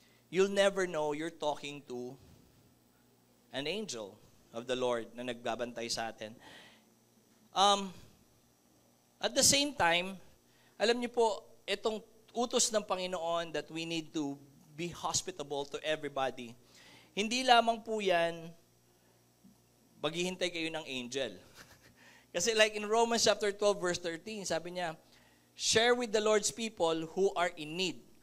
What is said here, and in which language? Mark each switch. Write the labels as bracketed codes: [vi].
[en] You'll never know you're talking to an angel of the Lord [tl] na nagbabantay sa atin. [en] At the same time, [tl] alam niyo po, itong utos ng Panginoon [en] that we need to be hospitable to everybody. [tl] Hindi lamang po yan, maghihintay kayo ng angel. Kasi [en] like in Romans chapter 12 verse 13, [tl] sabi niya, [en] share with the Lord's people who are in need.